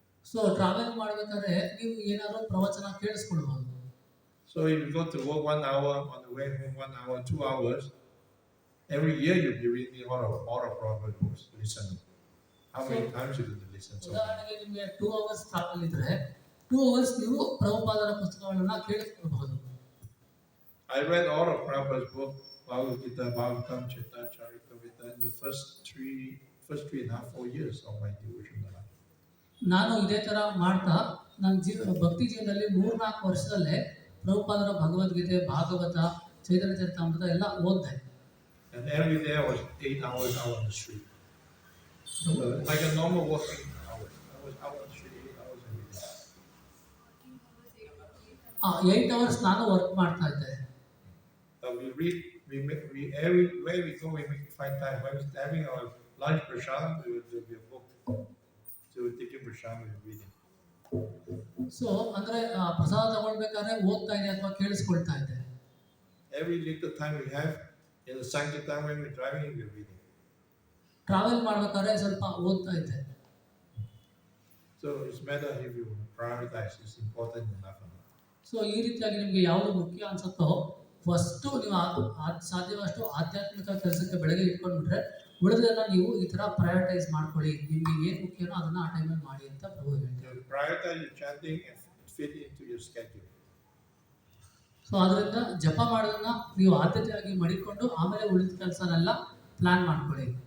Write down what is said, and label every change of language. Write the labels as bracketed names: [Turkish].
[Kannada] So travel ಮಾಡಬೇಕಾದ್ರೆ ನೀವು ಏನಾದರೂ ಪ್ರವಚನ ಕೇಳಿಸ್ಕೊಳ್ಬೋದು. [English] So if you go to work 1 hour, on the way home 1 hour, 2 hours, every year you'll be reading all of Prabhupada books, listen. How many times you going to listen? So [Kannada] ಉದಾಹರಣೆಗೆ ನಿಮಗೆ 2 hours travel ಇದ್ರೆ 2 hours ನೀವು ಪ್ರಭುಪಾದರ ಪುಸ್ತಕಗಳನ್ನ ಕೇಳಿಸ್ಕೊಳ್ಬಹುದು. [English] I read all of Prabhupada's book, Bhagavad Gita, Bhagavatam, Chitta, Charitamrita, in the first 3.5, 4 years of my devotional life. [Kannada] ನಾನು ಇದೇ ಥರ ಮಾಡ್ತಾ ನನ್ನ ಭಕ್ತಿ ಜೀವನದಲ್ಲಿ 3-4 ವರ್ಷದಲ್ಲೇ ಪ್ರಭುಪಾದರ ಭಗವದ್ಗೀತೆ, ಭಾಗವತ, ಚೈತನ್ಯ ಚರಿತಾಮೃತ ಎಲ್ಲ ಓದಿದೆ. [English] And every day I was 8 hours out on the street. So like a normal working hours. I was out on the street 8 hours every day. [Kannada] 8 hours ನಾನು ವರ್ಕ್ ಮಾಡ್ತಾ ಇದ್ದೆ. [English] We read, everywhere we go, we find time. When we're having our lunch prashadam, there will be a book. So we're taking prashadam, we're reading. [Kannada] So ಅಂದರೆ ಪ್ರಸಾದ ತಗೊಳ್ಬೇಕಾದ್ರೆ ಓದ್ತಾ ಇದೆ ಅಥವಾ ಕೇಳಿಸ್ಕೊಳ್ತಾ ಇದ್ದೆ. [English] Every little time we have, in the Sankirtan when we're driving, we're reading. [Kannada] Travel ಮಾಡ್ಬೇಕಾದ್ರೆ ಸ್ವಲ್ಪ ಓದ್ತಾ ಇದ್ದೆ. [English] So it's matter if you prioritize, it's important enough or not. [Kannada] So ಈ ರೀತಿಯಾಗಿ ನಿಮಗೆ ಯಾವುದು ಮುಖ್ಯ ಅನ್ಸುತ್ತೋ ಫಸ್ಟು ನೀವು ಸಾಧ್ಯವಷ್ಟು ಆಧ್ಯಾತ್ಮಿಕ ಕೆಲಸಕ್ಕೆ ಬೆಳಗ್ಗೆ ಇಟ್ಕೊಂಡ್ಬಿಟ್ರೆ ಉಳಿದೆಲ್ಲ ನೀವು ಈ ಥರ ಪ್ರಯಾರಿಟೈಸ್ ಮಾಡ್ಕೊಳ್ಳಿ, ನಿಮಗೆ ಏನು ಮುಖ್ಯನೋ ಅದನ್ನು ಆ ಟೈಮಲ್ಲಿ ಮಾಡಿ ಅಂತ ಪ್ರಭು ಹೇಳ್ತಾರೆ. [English] Prioritize your chanting and fit into your schedule. [Kannada] So ಅದರಿಂದ ಜಪ ಮಾಡೋದನ್ನ ನೀವು ಆದ್ಯತೆಯಾಗಿ ಮಾಡಿಕೊಂಡು ಆಮೇಲೆ ಉಳಿದ ಕೆಲಸನೆಲ್ಲ ಪ್ಲಾನ್ ಮಾಡ್ಕೊಳ್ಳಿ.